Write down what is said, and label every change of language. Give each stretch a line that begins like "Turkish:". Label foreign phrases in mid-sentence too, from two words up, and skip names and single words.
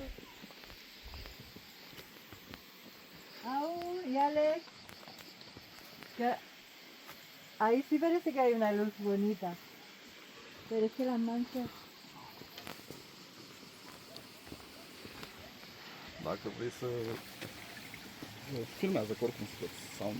Spanish: Au, y Alex. Que ahí sí parece que hay una luz bonita. Pero es que las manchas...
Romanian: Dacă vrei să... Filmează că oricum scoți sound-ul.